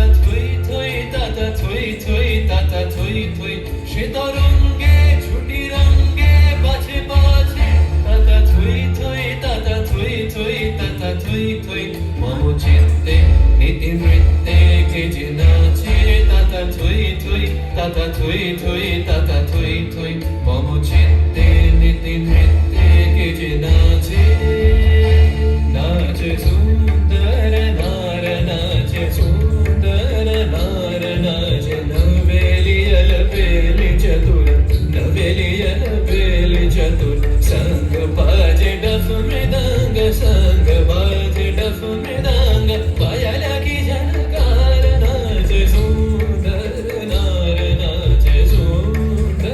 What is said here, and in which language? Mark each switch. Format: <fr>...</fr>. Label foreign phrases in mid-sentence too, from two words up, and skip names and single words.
<bn>থই থই তাতা থই থই তাতা থই থই সে তরঙ্গে ছুটি রঙ্গে পাছে পাছে তাতা থই থই তাতা থই থই তাতা থই থই মম চিত্তে নীতি নৃত্যে কে যে নাচে তাতা থই থই তাতা থই থই তাতা থই থই মম চিত্তে নীতি নৃত্যে কে যে নাচে</bn> <hi>नाचे सुंदर नार नाचे सुंदर नार नाचे নবেলিयल बेली चतुर नवेलियल बेली चतुर संग बाजे डफ मृदंग संग बाजे डफ मृदंग पायल की झनकार नाचे सुंदर नार नाचे सुंदर</hi>